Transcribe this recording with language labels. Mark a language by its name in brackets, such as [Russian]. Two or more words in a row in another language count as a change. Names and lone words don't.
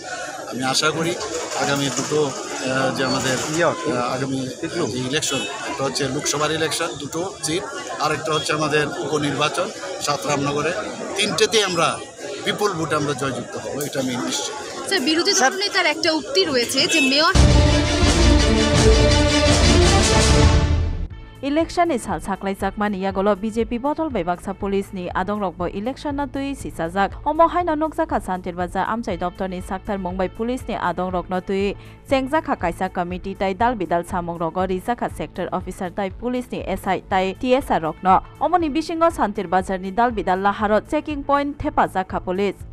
[Bangla] আমি আশা করি আগামী দুটো যে আমাদের আগামী ইলেকশন, একটা হচ্ছে লোকসভার ইলেকশন 2টো সিট, আরেকটা হচ্ছে আমাদের উপনির্বাচন সাতরামনগরে, 3টেতেই আমরা বিপুল ভোটে আমরা জয়যুক্ত হব, এটা আমি নিশ্চিত। স্যার, বিরোধী দলনেতার একটা উক্তি রয়েছে যে মেয়র [Kok Borok] इलेक्शन नि साल साक्लाई जाकमानि यागोलो बीजेपी बदल बेबाक्सा पुलिस नि आदं रकबो इलेक्शन न तुई सिसाजाक अमहाय न नकजाका सान्तिर बाजा आमचाइ दप्तर नि साक्थार मुंबई पुलिस नि आदं रक न तुई सेंगजाका काइसा कमिटी ताइ दाल बिदाल सामंग रग रिजाका [English] sector officer [Kok Borok] ताइ पुलिस नि एसआई ताइ टीएसआर रक न अमनि बिसिंग सान्तिर बाजार नि दाल बिदाल लाहार [English] checking point [Kok Borok] थेपा जाका पुलिस